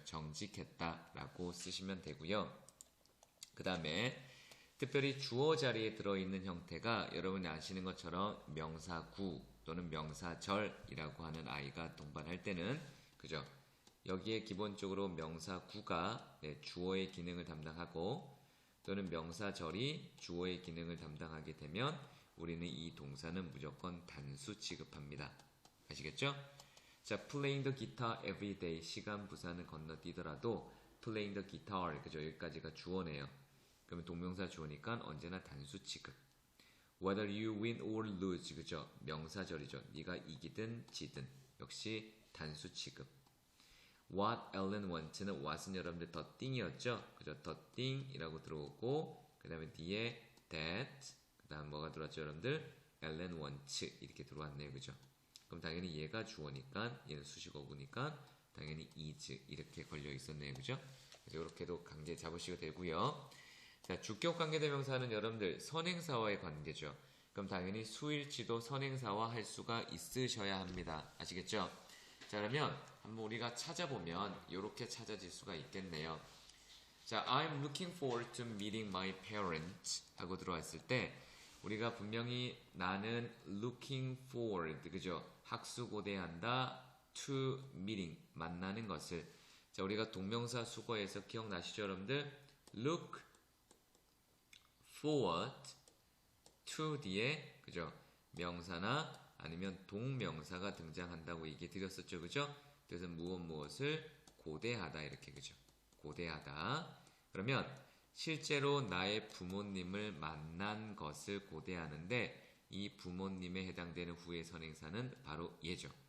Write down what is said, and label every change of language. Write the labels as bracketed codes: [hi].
[ko] 정직했다라고 쓰시면 되고요. 그 다음에 특별히 주어 자리에 들어있는 형태가 여러분이 아시는 것처럼 명사구 또는 명사절이라고 하는 아이가 동반할 때는 그죠? 여기에 기본적으로 명사구가 주어의 기능을 담당하고 또는 명사절이 주어의 기능을 담당하게 되면 우리는 이 동사는 무조건 단수 취급합니다. 아시겠죠? 자, [en] playing the guitar every day, [ko] 시간 부사는 건너뛰더라도 [en] playing the guitar, [ko] 그죠? 여기까지가 주어네요. 그러면 동명사 주어니까 언제나 단수 취급. [en] Whether you win or lose, [ko] 그죠? 명사절이죠. 네가 이기든 지든 역시 단수 취급. [en] What Ellen wants [ko] 는 what은 여러분들 the thing이었죠? 그죠? the thing이라고 들어오고 그 다음에 뒤에 that, 그 다음 뭐가 들어왔죠 여러분들? [en] Ellen wants [ko] 이렇게 들어왔네요. 그죠? 그럼 당연히 얘가 주어니까 얘는 수식어구니까 당연히 is 이렇게 걸려 있었네요. 그죠? 그래서 이렇게도 관계 잡으시게 되고요. 자, 주격 관계대명사는 여러분들 선행사와의 관계죠. 그럼 당연히 수일치도 선행사와 할 수가 있으셔야 합니다. 아시겠죠? 자, 그러면 한번 우리가 찾아보면 이렇게 찾아질 수가 있겠네요. 자, [en] I'm looking forward to meeting my parents [ko] 하고 들어왔을 때 우리가 분명히 나는 [en] looking forward, [ko] 그죠? 학수고대한다 [en] to meeting, [ko] 만나는 것을. 자, 우리가 동명사 수거에서 기억나시죠, 여러분들? [en] look forward to [ko] 뒤에 그죠? 명사나 아니면 동명사가 등장한다고 얘기 드렸었죠. 그죠? 그래서 무엇을 고대하다 이렇게 그죠? 고대하다. 그러면 실제로 나의 부모님을 만난 것을 고대하는데 이 부모님에 해당되는 후의 선행사는 바로 예죠.